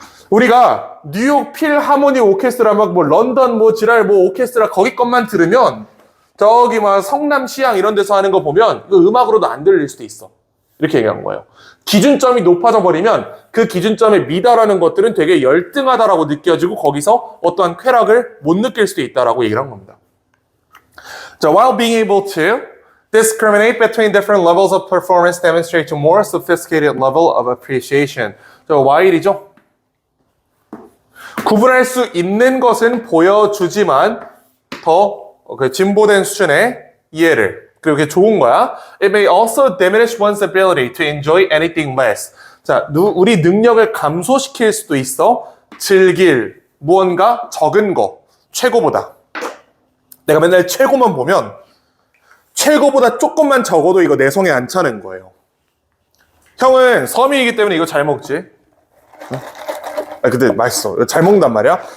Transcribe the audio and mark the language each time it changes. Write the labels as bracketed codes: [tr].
[ko] 우리가 뉴욕 필하모니 오케스트라 막 뭐 런던 뭐 지랄 뭐 오케스트라 거기 것만 들으면 저기 막 성남 시향 이런 데서 하는 거 보면 그 음악으로도 안 들릴 수도 있어. 이렇게 얘기한 거예요. 기준점이 높아져 버리면 그 기준점에 미달하는 것들은 되게 열등하다라고 느껴지고 거기서 어떠한 쾌락을 못 느낄 수도 있다라고 얘기를 한 겁니다. [en] 자, while being able to discriminate between different levels of performance demonstrates a more sophisticated level of appreciation. [ko] 자, while이죠? 구분할 수 있는 것은 보여주지만 더 진보된 수준의 이해를 그리고 그게 좋은 거야. [en] It may also diminish one's ability to enjoy anything less. [ko] 자, 우리 능력을 감소시킬 수도 있어. 즐길 무언가 적은 거 최고보다. 내가 맨날 최고만 보면 최고보다 조금만 적어도 이거 내 성에 안 차는 거예요. 형은 섬이기 때문에 이거 잘 먹지? 아, 근데 맛있어. 잘 먹는단 말이야?